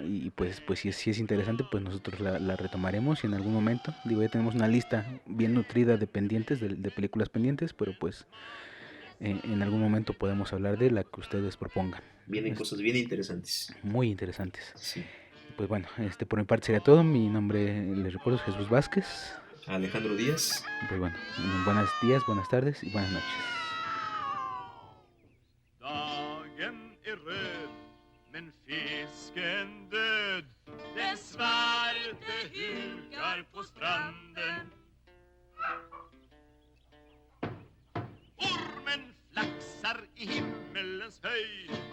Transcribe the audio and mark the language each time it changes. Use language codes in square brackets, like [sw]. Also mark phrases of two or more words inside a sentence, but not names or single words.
[es] Y pues si es interesante, pues nosotros la retomaremos y en algún momento, digo, ya tenemos una lista bien nutrida de pendientes, de películas pendientes, pero pues en algún momento podemos hablar de la que ustedes propongan. vienen Es cosas bien interesantes. muy interesantes. Sí. Pues bueno, por mi parte sería todo. Mi nombre, les recuerdo, es Jesús Vázquez. Alejandro Díaz. Pues bueno, buenos días, buenas tardes y buenas noches. [sv] Dagen är röd, men fisken död. Den svarte hukar på stranden. Ormen flaxar i himmelens höjd.